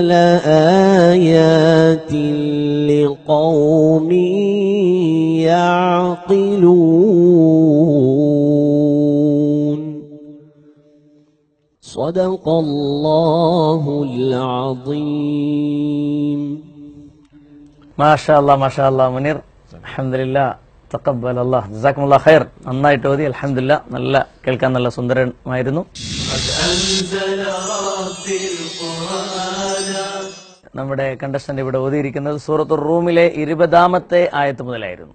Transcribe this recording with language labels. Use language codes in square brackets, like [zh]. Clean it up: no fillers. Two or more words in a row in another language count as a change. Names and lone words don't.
[ar] لآيات لقوم يعقلون. صدق الله العظيم. ما شاء الله ما شاء الله മുനീർ الحمد لله تقبل الله جزاكم الله خير. [ml] നന്നായിട്ട് ഓതി അൽഹംദുലില്ലാ. നല്ല കേൾക്കാൻ നല്ല സുന്ദരമായിരുന്നു. നമ്മുടെ കണ്ടസ്റ്റന്റ് ഇവിടെ ഓതിയിരിക്കുന്നത് സൂറത്തുർ റൂമിലെ 20-ാമത്തെ ആയത്ത് മുതലായിരുന്നു.